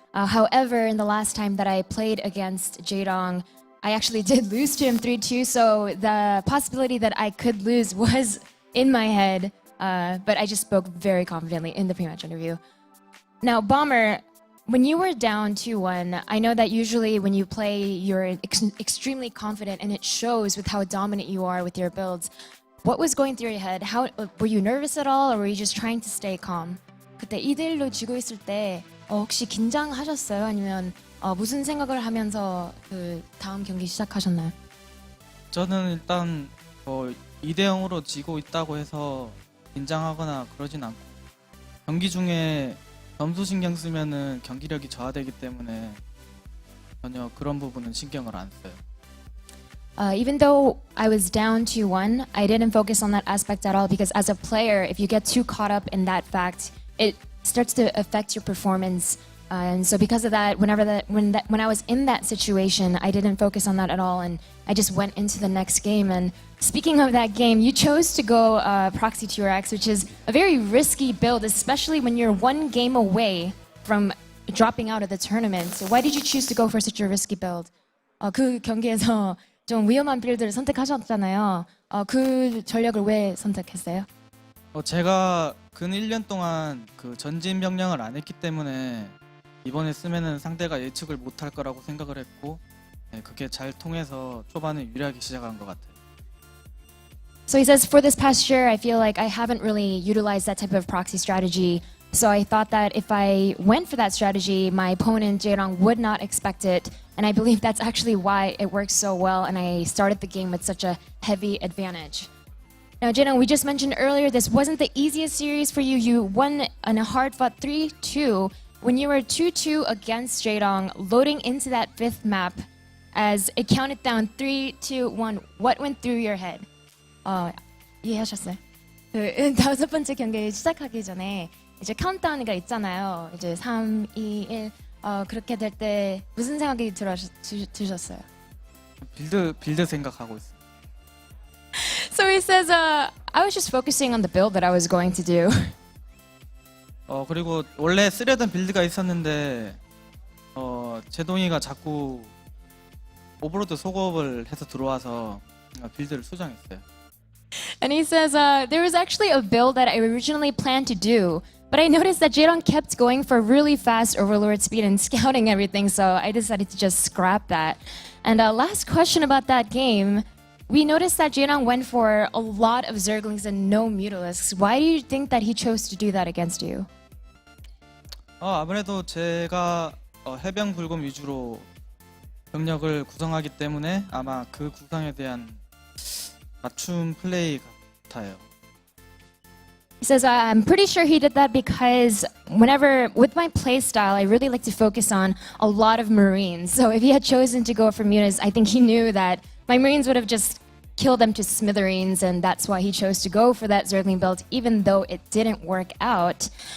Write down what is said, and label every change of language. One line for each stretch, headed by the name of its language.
English: However, in the last time that I played against Jaedong, I actually did lose to him 3-2, so the possibility that I could lose was in my head, but I just spoke very confidently in the pre-match interview. Now, Bomber, when you were down 2-1, I know that usually when you play, you're extremely confident, and it shows with how dominant you are with your builds. What was going through your head? How were you nervous at all, or were you just trying to stay calm?
Korean: 그때 2대1로 지고 있을 때 혹시 긴장하셨어요? 아니면 무슨 생각을 하면서 그 다음 경기 시작하셨나요? 저는 일단 2대0으로 지고 있다고 해서 긴장하거나 그러진 않고 경기 중에 점수 신경 쓰면은 경기력이 저하되기 때문에 전혀 그런 부분은 신경을 안 써요.
English: Even though I was down 2-1, I didn't focus on that aspect at all because as a player, if you get too caught up in that fact, it starts to affect your performance. And so because of that, when I was in that situation, I didn't focus on that at all, and I just went into the next game. And speaking of that game, you chose to go Proxy 2RX, which is a very risky build, especially when you're one game away from dropping out of the tournament. So why did you choose to go for such a risky build?
Korean: 그 경기에서 좀 위험한 빌드를 선택하셨잖아요. 그 전략을 왜 선택했어요? 제가 근 1년 동안 그 전진 명령을 안 했기 때문에 이번에 쓰면은 상대가 예측을 못할 거라고 생각을 했고 그게 잘 통해서 초반에 유리하게 시작한 것 같아요.
English: So he says, for this past year, I feel like I haven't really utilized that type of proxy strategy. So I thought that if I went for that strategy, my opponent, Jaedong, would not expect it. And I believe that's actually why it works so well, and I started the game with such a heavy advantage. Now, Jaedong, we just mentioned earlier, this wasn't the easiest series for you. You won on a hard-fought 3-2. When you were 2-2 against Jaedong, loading into that fifth map, as it counted down 3, 2, 1, what went through your head?
Korean: 이해하셨어요? 그 다섯 번째 경기 시작하기 전에 이제 카운트다운이 있잖아요. 이제 3, 2, 1 그렇게 될 때 무슨 생각이 드셨어요? 빌드 생각하고 있어요.
English: So he says, I was just focusing on the build that I was going to do.
Korean: 그리고 원래 쓰려던 빌드가 있었는데 제동이가 자꾸 오버로드 속업을 해서 들어와서 빌드를 수정했어요.
English: And he says, there was actually a build that I originally planned to do, but I noticed that Jaedong kept going for really fast overlord speed and scouting everything, so I decided to just scrap that. And last question about that game, we noticed that Jaedong went for a lot of Zerglings and no Mutalisks. Why do you think that he chose to do that against you?
Korean: 아무래도 제가 해병 불곰 위주로 병력을 구성하기 때문에 아마 그 구성에 대한 맞춤 플레이 같아요.
English: He says, I'm pretty sure he did that because whenever, with my play style, I really like to focus on a lot of Marines. So if he had chosen to go for Mutas, I think he knew that my Marines would have just killed them to smithereens, and that's why he chose to go for that Zergling build, even though it didn't work out.